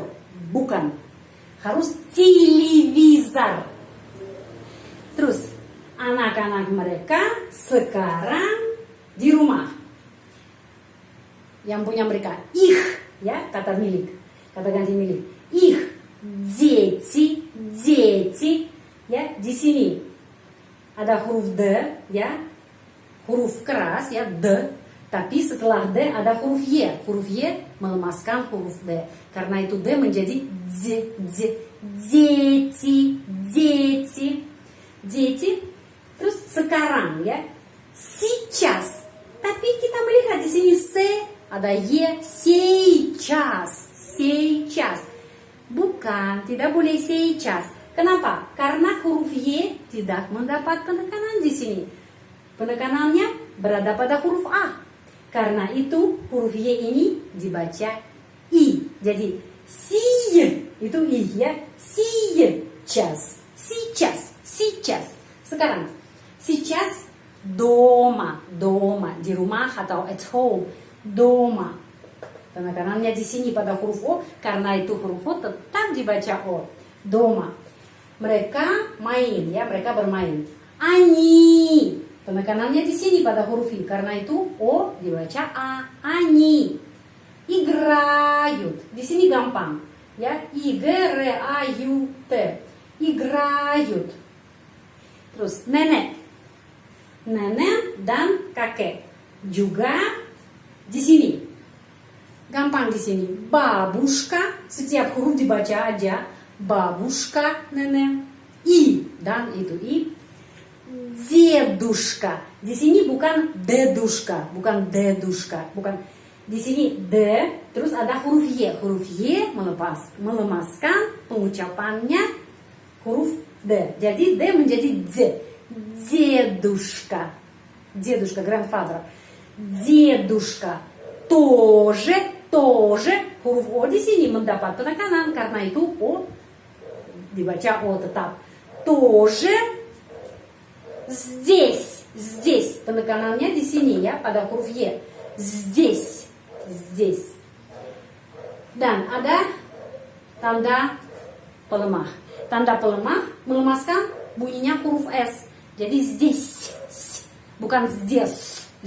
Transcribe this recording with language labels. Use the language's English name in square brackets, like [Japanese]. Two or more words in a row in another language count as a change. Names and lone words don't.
[Indonesian] Bukan. Harus televizor. Terus anak-anak mereka sekarang di rumah. Yang punya mereka их, ya, kata milik, kata ganti milik. [Russian] Их дети, [Indonesian] ya. Di sini ada huruf D, ya, huruf keras, ya, D. Tapi setelah D ada huruf Y. Huruf Y melemaskan huruf D. Karena itu D menjadi deти. Terus sekarang, ya. сейчас. Tapi kita melihat di sini se, ada ye, сейчас, сейчас. Bukan, tidak boleh сейчас. Kenapa? Karena huruf Y tidak mendapat penekanan di sini. Penekanannya berada pada huruf A. Karena itu huruf Y ini dibaca I. Jadi si itu I ya. [Russian] Сейчас. [Indonesian] Sekarang [Russian] сейчас дома [Indonesian] di rumah atau [English] at home. [Russian] Дома. [Indonesian] Penekanannya di sini pada huruf O karena itu huruf O tetap dibaca O. [Russian] Дома. [Indonesian] Mereka main ya, mereka bermain. [Russian] Они. [Indonesian] Penekanannya di sini pada huruf I karena itu O dibaca A. [Russian] Они. Играют. [Indonesian] Di sini gampang ya. [Russian] Играют. Играют. [Indonesian] Terus nenek. Nenek dan kakek juga di sini. Gampang di sini. Бабушка, setiap huruf dibaca aja. Бабушка, nenek. I dan itu I. Дедушка. Di sini bukan дедушка, bukan дедушка, bukan. Di sini D, terus ada huruf Y. Huruf Y melemaskan pengucapannya huruf D. Jadi D menjadi Z. [Russian] Дедушка. Дедушка, grandfather. Дедушка. Тоже. [Indonesian] Huruf O di sini mendapat penekanan karena itu O dibaca O tetap. [Russian] Тоже. Здесь. [Indonesian] Penekanannya di sini ya pada huruf Y. Здесь. Dan ada tanda pelemah. Tanda pelemah melemaskan bunyinya huruf S. Jadi здесь. Bukan здесь.